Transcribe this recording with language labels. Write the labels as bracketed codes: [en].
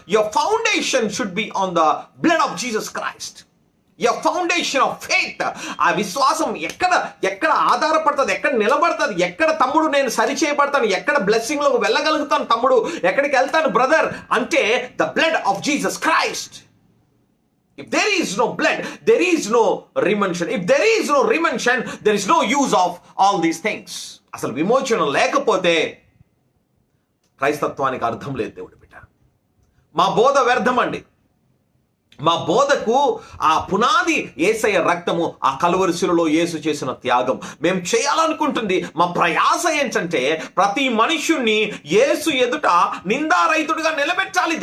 [en] Your foundation should be on the blood of Jesus Christ. Your foundation of faith. [te] ఆ విశ్వాసం ఎక్కడ ఆధారపడుతుంది, ఎక్కడ నిలబడుతుంది, ఎక్కడ తమ్ముడు నేను సరిచేయబడతాను, ఎక్కడ బ్లెస్సింగ్ లోకి వెళ్ళగలుగుతాను తమ్ముడు, ఎక్కడికి వెళ్తాను బ్రదర్ అంటే [en] The blood of Jesus Christ. If there is no blood, there is no remission. If there is no remission, there is no use of all these things. [te] అసలు విమోచనం లేకపోతే క్రైస్తత్వానికి అర్థం లేదు దేవుడి బిడ్డ. మా బోధ వ్యర్థం అండి. మా బోధకు ఆ పునాది యేసయ్య రక్తము, ఆ కలువరి శిలువలో యేసు చేసిన త్యాగం. మేము చేయాలనుకుంటుంది, మా ప్రయాస ఏంటంటే ప్రతి మనుష్యుణ్ణి యేసు ఎదుట నిందారహితుడిగా నిలబెట్టాలి.